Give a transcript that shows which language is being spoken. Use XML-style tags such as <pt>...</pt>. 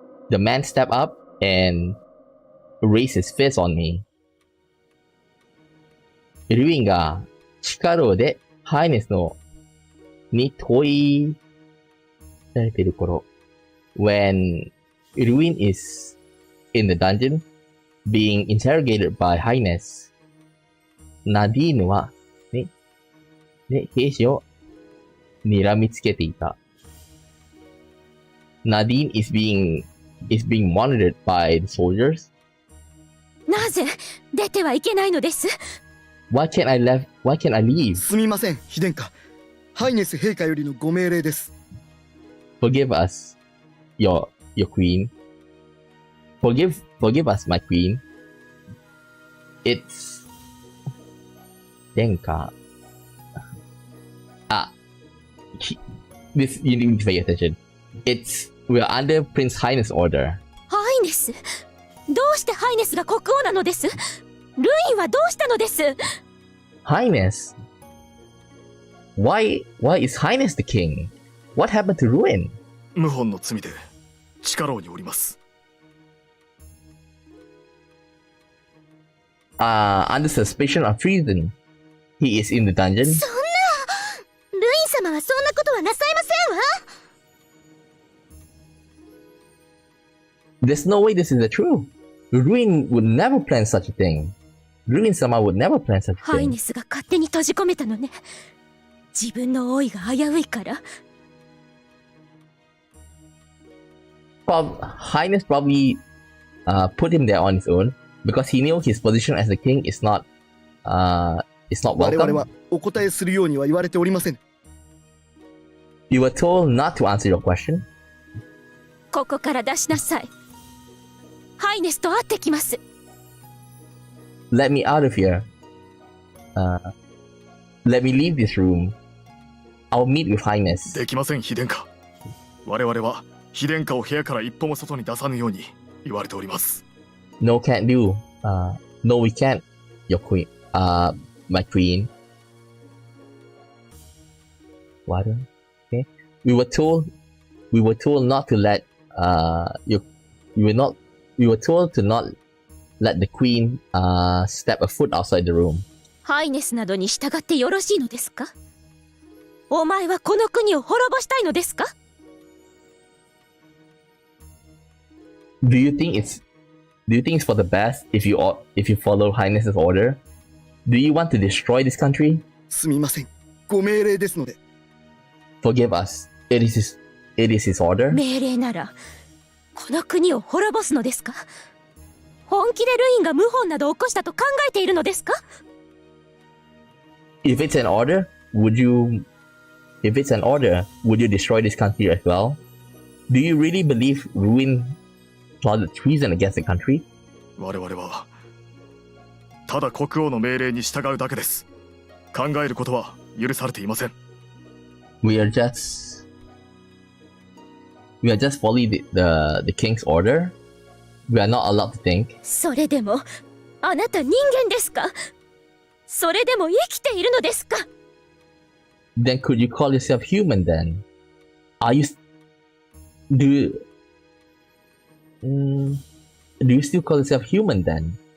<en>The man stepped up and raised his fist on me.</en> <ja>ルインが力でハイネスに問いられている頃、</ja> <en>when Ruin is in the dungeon, being interrogated by Highness,</en> <ja>ナディーヌは、兵士を睨みつけていた。</ja> <en>Nadine is being monitored by the soldiers.</en> <ja>なぜ出てはいけないのです？</ja> <en>Why can't I leave?</en> <ja>すみません、妃殿下。ハイネス陛下よりのご命令です。</ja> <en>Forgive us, your queen. Forgive us, my queen. It's... 殿下。 This, you need to pay attention. We're under Prince Highness order.</en> <ja>ハイネス？どうしてハイネスが国王なのです？ルインはどうしたのです？</ja> <en>Highness? Why is Highness the king? What happened to Ruin?</en> <ja>謀反の罪で地下牢におります。</ja> <en>Under suspicion of treason. He is in the dungeon.</en> <ja>そんな！ルイン様はそんなことはなさいませんわ！</ja> <en>There's no way this is the truth. Ruin would never plan such a thing. Ruin-sama would never plan such a</en> <ja>ハイ</ja> <en>thing.</en> <ja>ネスが勝手に閉じ込めたのね。自分の王位が危ういから。</ja> <en>Highness probably put him there on his own because he knew his position as the king is not</en> <ja>我々</ja> <en>welcome.</en> <ja>はお答えするようには言われておりません。</ja> <en>You were told not to answer your question.</en> <ja>ここから出しなさい。ハイネスと会ってきます。</ja> <en>Let me out of here. Let me leave this room. I'll meet with Highness.</en> <ja>できません、妃殿下。我々は妃殿下を部屋から一歩も外に出さぬように言われております。</ja> <en>No, can't do. No, we can't. Your queen. My queen. What? Okay. We were told not to let we were told to not let the queen step a foot outside the room.</en> <ja>ハイネスなどに従ってよろしいのですか？お前はこの国を滅ぼしたいのですか？</ja> <en>Do you think it's for the best if you follow Highness's order? Do you want to destroy this country?</en> <ja>すみません。ご命令ですので。</ja> <en>Forgive us. It is his order.</en> <ja>命令ならこの国を滅ぼすのですか？本気でルインが謀反など起こしたと考えているのですか？</ja> <en>If it's an order, would you destroy this country as well? Do you really believe Ruin plotted treason against the country?</en> <ja>我々はただ国王の命令に従うだけです。考えることは許されていません。</ja> <en>We are just following the king's order. We are not allowed to think.</en> <ja>それでもあなた人間ですか？それでも生きているのですか？</ja> <en>Then could you call yourself human then? Do you still call yourself human then?</en>